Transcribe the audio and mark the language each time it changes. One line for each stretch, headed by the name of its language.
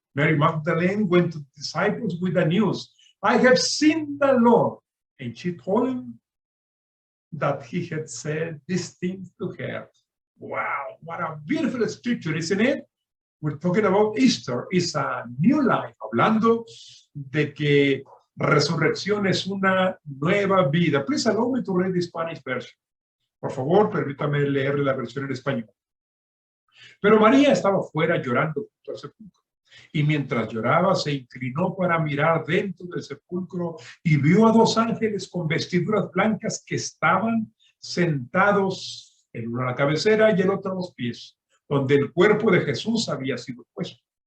English: Mary Magdalene went to the disciples with the news, 'I have seen the Lord.' And she told him that he had said these things to her. Wow, what a beautiful scripture, isn't it? We're talking about Easter. It's a new life.
Spanish: Hablando de que resurrección es una nueva vida.
English: Please allow me to read the Spanish version.
Spanish: Por favor, permítame leer la versión en español. Pero María estaba fuera llorando junto al sepulcro. Y mientras lloraba, se inclinó para mirar dentro del sepulcro y vio a dos ángeles con vestiduras blancas que estaban sentados, el uno a la cabecera y el otro a los pies, donde el cuerpo de Jesús había sido puesto.